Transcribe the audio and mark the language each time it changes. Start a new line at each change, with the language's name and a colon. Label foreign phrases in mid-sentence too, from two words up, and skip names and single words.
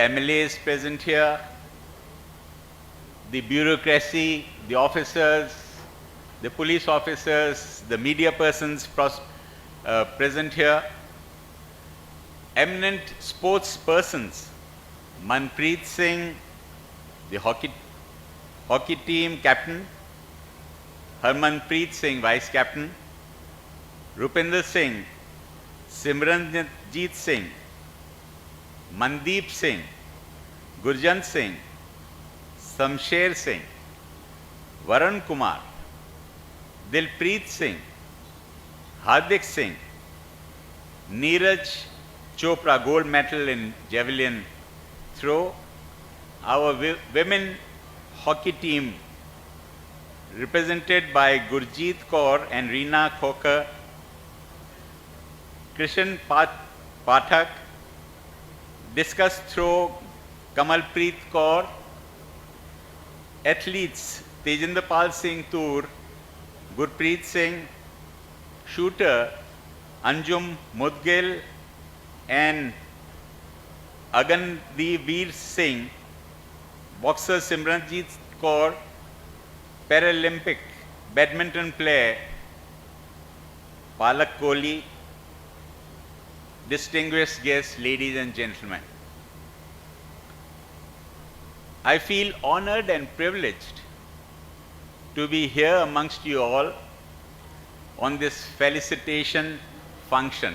English: MLAs present here, the bureaucracy, the officers, the police officers, the media persons present here, eminent sports persons, Manpreet Singh, the hockey team captain, Harmanpreet Singh, vice captain, Rupinder Singh, Simranjit Singh, Mandeep Singh, Gurjant Singh, Samsher Singh, Varun Kumar, Dilpreet Singh, Hardik Singh, Neeraj Chopra, gold medal in javelin throw, our women hockey team represented by Gurjeet Kaur and Reena Khokar, Krishan Pathak, discus throw Kamalpreet Kaur, athletes Tejinder Pal Singh Toor, Gurpreet Singh, shooter Anjum Mudgil and Agandeveer Singh, boxer Simranjit Kaur, Paralympic badminton player Palak Kohli, distinguished guests, ladies and gentlemen. I feel honored and privileged to be here amongst you all on this felicitation function.